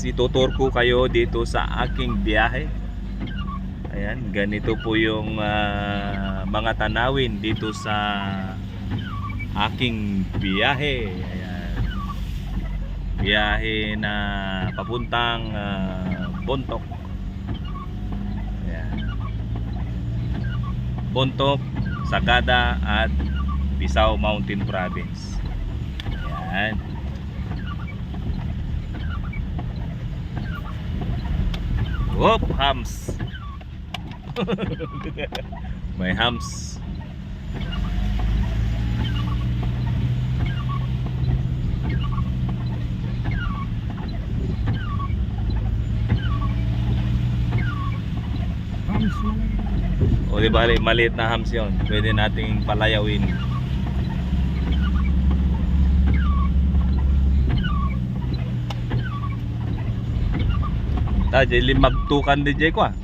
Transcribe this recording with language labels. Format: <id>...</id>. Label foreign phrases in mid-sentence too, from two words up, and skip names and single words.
<tl>Itutur ko kayo dito sa aking biyahe. Ayan, ganito po yung mga tanawin dito sa aking biyahe. Ayan. Biyahe na papuntang Bontoc. Ayan. Bontoc, Sagada at Pisao Mountain Province. Ayan. Whoop, hams. May hams. Hams lang. O di ba, maliit na hams yun. Pwede nating palayawin.</tl> <ilo>Ta, jay magtukan di jay ko ah.</ilo>